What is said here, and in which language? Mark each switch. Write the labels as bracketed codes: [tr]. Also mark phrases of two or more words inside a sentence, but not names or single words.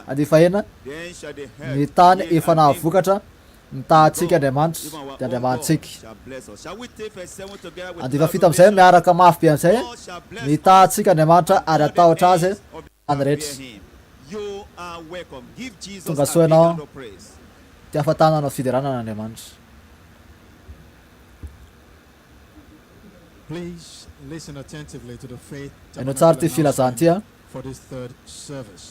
[mg] Andefa ena ny tany efa nahavokatra nitahantsika Andriamanitra dia Andriamanitsika. Andefa fito amin'izay miaraka mafy be amin'izay nitahantsika Andriamanitra ary atahotra azy any rehetra. Tonga soa ianao ty ahafantanana fideranana Andriamanitra. [en] Please listen attentively to the faith [mg] Hainao tsara ty filazana ty [en] for this third service.